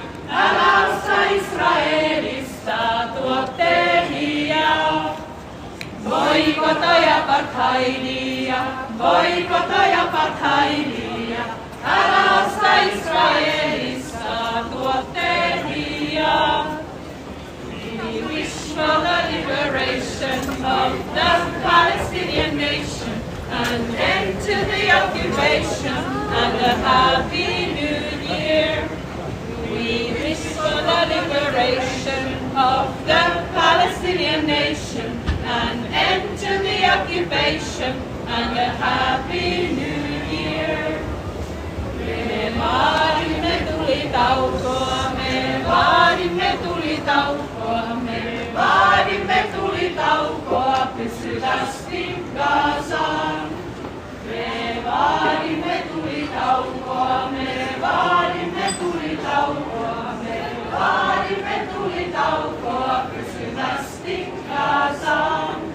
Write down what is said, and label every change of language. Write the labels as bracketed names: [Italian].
[Finnish] Älä osta Israelista tuotteita. Boikotoi apartheidia, boikotoi apartheidia. Älä osta Israelista tuotteita. [English] We wish for the liberation of the Palestinian nation, an end to the occupation, and a happy New Year. We wish for the liberation of the Palestinian nation, an end to the occupation, and a happy New Year. [Finnish] Me vaadimme tulitaukoa, me vaadimme tulitaukoa, me vaadimme tulitaukoa pysyvästi Gazaan. Me vaadimme tulitaukoa, me vaadimme tulitaukoa, me vaadimme tulitaukoa pysyvästi Gazaan.